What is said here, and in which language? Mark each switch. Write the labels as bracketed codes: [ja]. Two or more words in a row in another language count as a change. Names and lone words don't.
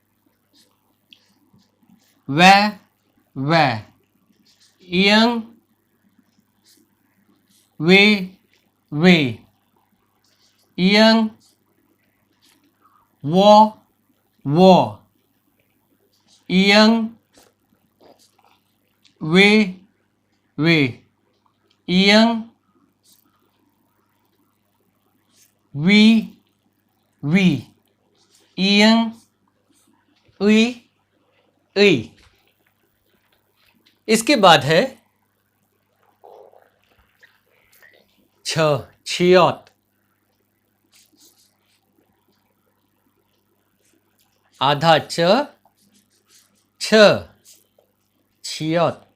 [hi] वे इयंग वे इयंग वो इयंग वे इयंग वी इयंग उई। इसके बाद है छियत। आधा छियत।